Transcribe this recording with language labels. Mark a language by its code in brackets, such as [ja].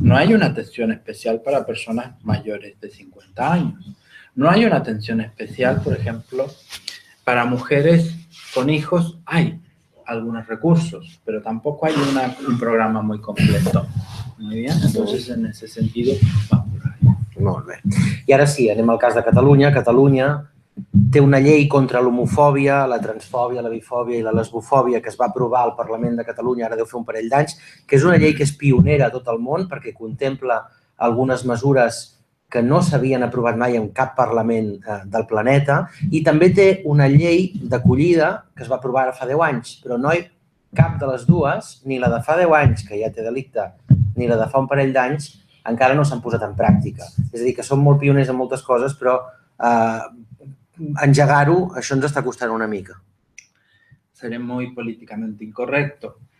[es] No hay una atención especial para personas mayores de 50 años. No hay una atención especial, por ejemplo, para mujeres con hijos. Hay algunos recursos, pero tampoco hay un programa muy completo. Muy bien, entonces en ese sentido va por ahí. [ca] Molt bé. I ara sí, anem al cas de Catalunya. Catalunya té una llei contra l'homofòbia, la transfòbia, la bifòbia i la lesbofòbia que es va aprovar al Parlament de Catalunya, ara deu fer un parell d'anys, que és una llei que és pionera a tot el món perquè contempla algunes mesures que no s'havien aprovat mai en cap Parlament del planeta, i també té una llei d'acollida que es va aprovar ara fa 10 anys, però no hi cap de les dues, ni la de fa 10 anys, que ja té delicte, ni la de fa un parell d'anys, encara no s'han posat en pràctica. És a dir, que són molt pioners en moltes coses, però engegar-ho, això ens està costant una mica. [es] Seré muy políticamente incorrecto.